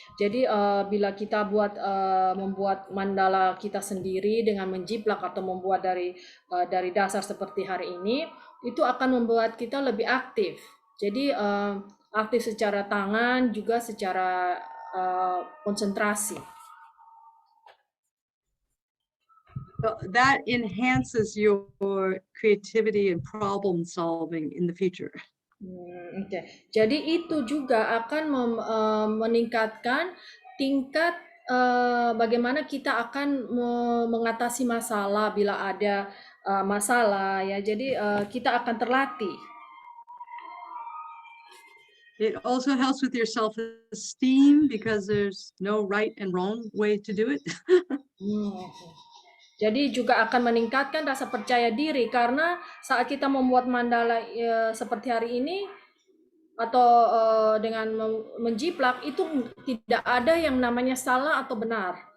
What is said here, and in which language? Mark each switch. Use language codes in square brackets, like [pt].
[id] Jadi bila kita membuat mandala kita sendiri dengan menjiplak atau membuat dari dasar seperti hari ini, itu akan membuat kita lebih aktif. Jadi aktif secara tangan juga secara konsentrasi. [en] So that enhances your creativity and problem solving in the future. [id] Oke. Jadi itu juga akan meningkatkan tingkat bagaimana kita akan mengatasi masalah bila ada masalah ya. Jadi kita akan terlatih. [en] It also helps with your self-esteem because there's no right and wrong way to do it. [id] Jadi juga akan meningkatkan rasa percaya diri karena saat kita membuat mandala seperti hari ini atau dengan menjiplak itu tidak ada yang namanya salah atau benar.